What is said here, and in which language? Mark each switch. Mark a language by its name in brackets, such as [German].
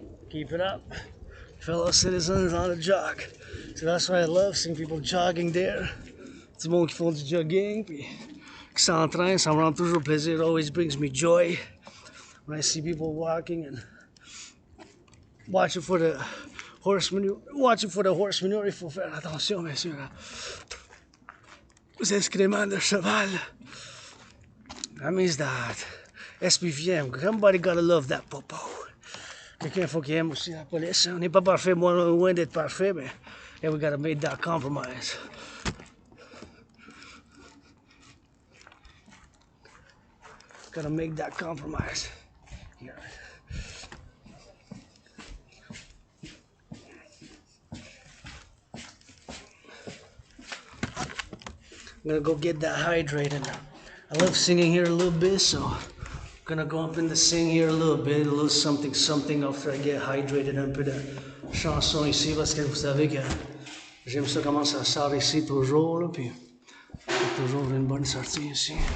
[English] Keep it up, fellow citizens on a jog. So that's why I love seeing people jogging there. [French] Du monde qui font du jogging, puis qui s'entraînent, ça me rend toujours plaisir. [English] It always brings me joy when I see people walking and watching for the horse manure. Watching for the horse manure, [French] il faut faire attention, bien sûr, aux excréments de cheval. [English] That means that SPVM, somebody gotta love that popo. [French] Quelqu'un faut qu'il aime aussi la police. On n'est pas parfait, moi loin d'être parfait, mais [English] yeah, we gotta make that compromise. Gotta make that compromise. Yeah. I'm gonna go get that hydrated. I love singing here a little bit, so I'm gonna go up and sing here a little bit, a little something after I get hydrated, [French] un peu de chanson ici, parce que vous savez que j'aime ça comment ça sort ici toujours, là, puis c'est toujours une bonne sortie ici.